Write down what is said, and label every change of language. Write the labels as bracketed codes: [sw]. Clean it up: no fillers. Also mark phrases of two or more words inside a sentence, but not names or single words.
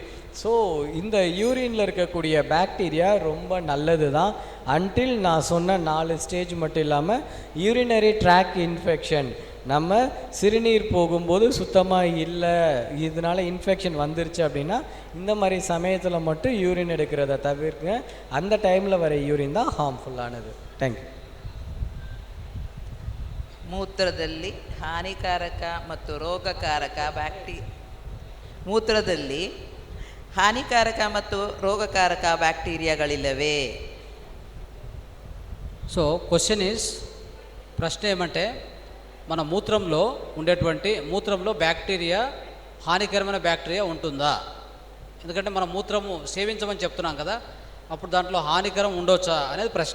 [ta] ஸோ இந்த யூரினில் இருக்கக்கூடிய பாக்டீரியா ரொம்ப நல்லது தான் அன்டில் நான் சொன்ன 4 ஸ்டேஜ் மட்டும் இல்லாமல் [en] urinary tract infection, [ta] நம்ம சிறுநீர் போகும்போது சுத்தமாக இல்லை, இதனால் இன்ஃபெக்ஷன் வந்துருச்சு அப்படின்னா இந்த மாதிரி சமயத்தில் மட்டும் யூரின் எடுக்கிறத தவிர்க்க. அந்த டைமில் வர யூரின் தான் ஹார்ம்ஃபுல்லானது. தேங்க்யூ. [kn] ಮೂತ್ರದಲ್ಲಿ ಹಾನಿಕಾರಕ ಮತ್ತು ರೋಗಕಾರಕ ಮೂತ್ರದಲ್ಲಿ ಹಾನಿಕಾರಕ ಮತ್ತು ರೋಗಕಾರಕ ಬ್ಯಾಕ್ಟೀರಿಯಾಗಳಿಲ್ಲವೇ? [en] so question is, [te] ప్రశ్న ఏమంటే మన మూత్రంలో ఉండేటువంటి మూత్రంలో బ్యాక్టీరియా, హానికరమైన బ్యాక్టీరియా ఉంటుందా? ఎందుకంటే మనం మూత్రము సేవించమని చెప్తున్నాం కదా, అప్పుడు దాంట్లో హానికరం ఉండొచ్చా అనేది ప్రశ్న.